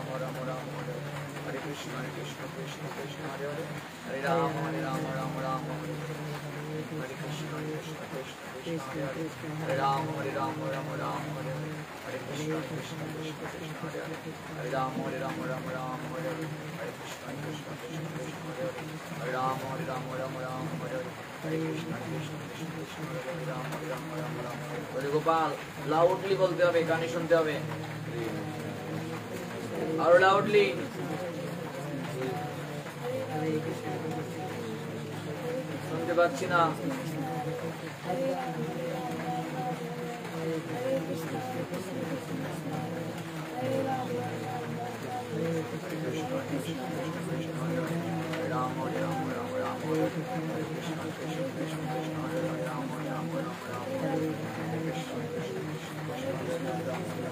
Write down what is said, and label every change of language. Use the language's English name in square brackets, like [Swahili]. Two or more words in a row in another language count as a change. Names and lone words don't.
[Bangla] হরে হরে, হরে কৃষ্ণ কৃষ্ণ হরে হরে, হরে রাম রাম হরে হরে, হরে কৃষ্ণ কৃষ্ণ হরে হরে, হরে রাম রাম হরে হরে, হরে কৃষ্ণ কৃষ্ণ হরে হরে, হরে রাম রাম হরে হরে, হরে কৃষ্ণ কৃষ্ণ হরে হরে, হরে রাম হরে হরে, হরে কৃষ্ণ কৃষ্ণ হরে হরে, রাম রাম হরে গোপাল। লাউডলি বলতে হবে, গানে শুনতে হবে, আরো লাউডলি। শুনতে পাচ্ছি না। রাম হরে রাম হরে হরে, কৃষ্ণ কৃষ্ণ কৃষ্ণ হরে হরে, রাম রাম হরে কৃষ্ণ কৃষ্ণ কৃষ্ণ হরে রাম